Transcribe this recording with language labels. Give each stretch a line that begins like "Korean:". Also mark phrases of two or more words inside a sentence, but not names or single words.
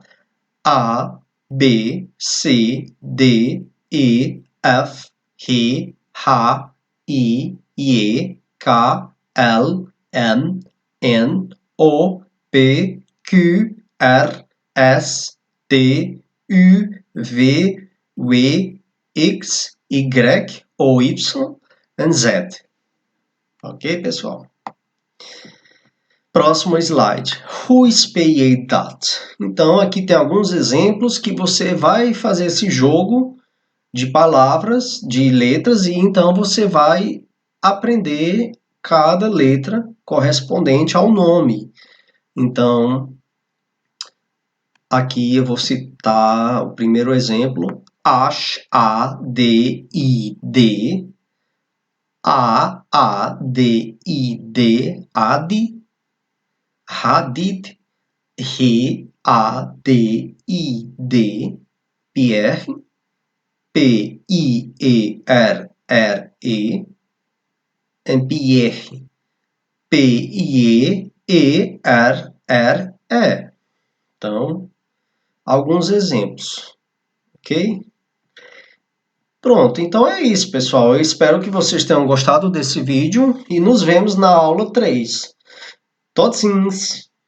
Portuguese: A, B, C, D, E, F, G, H, I, J, K, L, M, N, O, P, Q, R, S, T, U, V, W, X, Y ou Y e Z. Ok, pessoal? Próximo slide.
English: Who speak that?
Portuguese: Então, aqui tem alguns exemplos que você vai fazer esse jogo de palavras, de letras, e então você vai aprender cada letra correspondente ao nome. Então, aqui eu vou citar o primeiro exemplo: Ash, A-D-I-D, A-A-D-I-D, Adi, Hadid, R-A-D-I-D, Pierre, P-I-E-R-R-E, Pierre, P-I-E-R-R-E. Então, alguns exemplos, ok? Pronto, então é isso, pessoal. Eu espero que vocês tenham gostado desse vídeo e nos vemos na aula 3.
Dutch: Tot ziens!